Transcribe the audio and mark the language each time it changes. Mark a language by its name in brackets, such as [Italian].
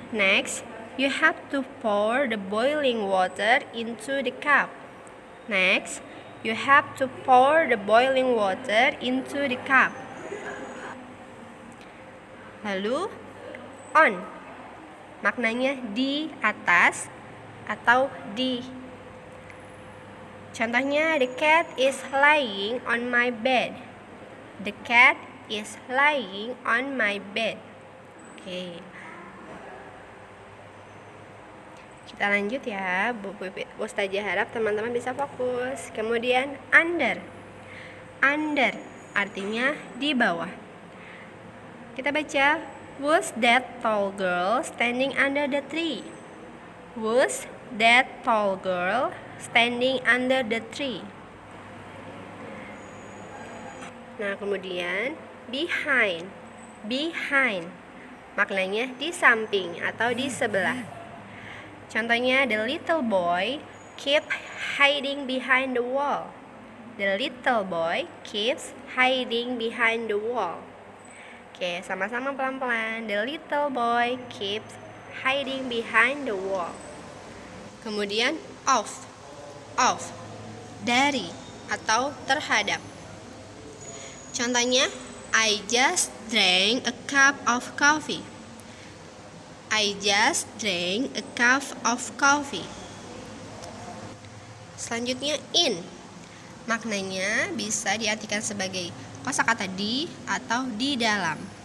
[English] Next, you have to pour the boiling water into the cup. Next, you have to pour the boiling water into the cup. [Indonesian] Lalu, on. Maknanya di atas atau di. [English] Contohnya, the cat is lying on my bed. The cat is lying on my bed. Oke. [Indonesian] Kita lanjut ya, Bu Pipit. Ustazah harap teman-teman bisa fokus. Kemudian under. Under artinya di bawah. Kita baca [English] Who's that tall girl standing under the tree? Who's that tall girl standing under the tree? [Indonesian] Nah, kemudian behind. Behind maknanya di samping atau di sebelah. [English] Contohnya, the little boy keep hiding behind the wall. The little boy keeps hiding behind the wall. Oke, sama-sama pelan-pelan. The little boy keeps hiding behind the wall. [Indonesian] Kemudian of, dari atau terhadap. [English] Contohnya, I just drank a cup of coffee. I just drank a cup of coffee. [Indonesian] Selanjutnya in. Maknanya bisa diartikan sebagai kosakata di atau di dalam.